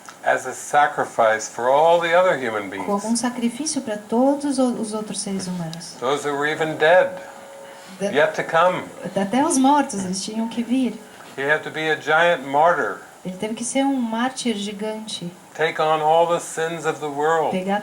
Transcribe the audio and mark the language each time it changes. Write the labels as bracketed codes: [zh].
[en] as a sacrifice for all the other human [pt] Como um [en] beings, [pt] sacrifício para todos os outros seres humanos. [en] those that were even dead, yet to come. [pt] Até os mortos, eles tinham que vir. [en] He had to be a giant martyr, [pt] Ele teve que ser um mártir gigante. [en] take on all the sins of the world.